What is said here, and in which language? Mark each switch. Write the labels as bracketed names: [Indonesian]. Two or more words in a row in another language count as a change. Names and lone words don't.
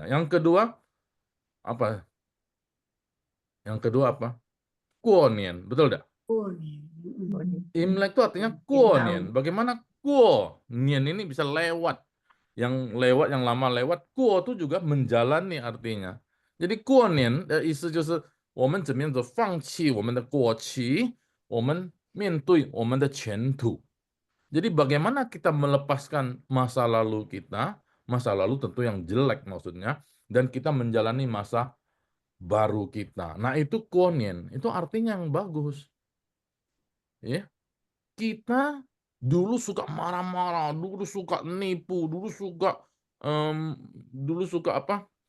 [Indonesian] Yang kedua apa? Yang kedua apa? Kuonian, betul tidak? Imlek itu artinya kuonian. Bagaimana kuonian ini bisa lewat? Yang lewat, yang lama lewat, kuo itu juga menjalani artinya. Jadi [Chinese] 过年的意思就是我们怎么样子放弃我们的过去，我们面对我们的前途。 [Indonesian] Jadi bagaimana kita melepaskan masa lalu kita, masa lalu tentu yang jelek maksudnya, dan kita menjalani masa baru kita. Nah, itu kuonien, itu artinya yang bagus. Ya, kita dulu suka marah-marah, dulu suka nipu, dulu suka apa?